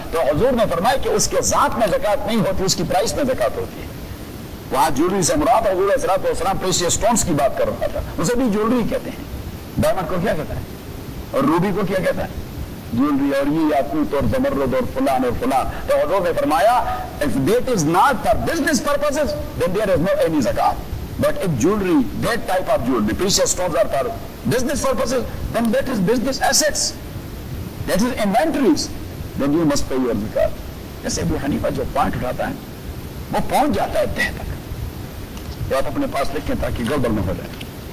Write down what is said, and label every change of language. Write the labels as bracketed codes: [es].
[ur] تو حضور نے فرمایا کہ اس کے ذات میں زکات نہیں ہوتی, اس کی پرائس میں زکات ہوتی ہے. وہاں جولری سے مراد حضور علیہ الصلوۃ والسلام پریشیس سٹونز کی بات کر رہا تھا, اسے بھی جولری کہتے ہیں. ڈائمنڈ کو کیا کہتا ہے اور روبی کو کیا کہتا ہے؟ جولری. اور یہ یاقوت اور زمرد اور فلان اور فلان. تو حضور نے فرمایا [en] if that is not for business purposes then there is no any zakat, but if jewelry, that type of jewelry, precious stones are for business purposes then that is business assets, that is inventories, then you must pay your zakat. [ur] جیسے ابو حنیفہ جو point اٹھاتا ہے وہ پہنچ جاتا ہے تہ تک. تو آپ اپنے پاس لکھیں تاکہ گڑبڑ نہ ہو جائے.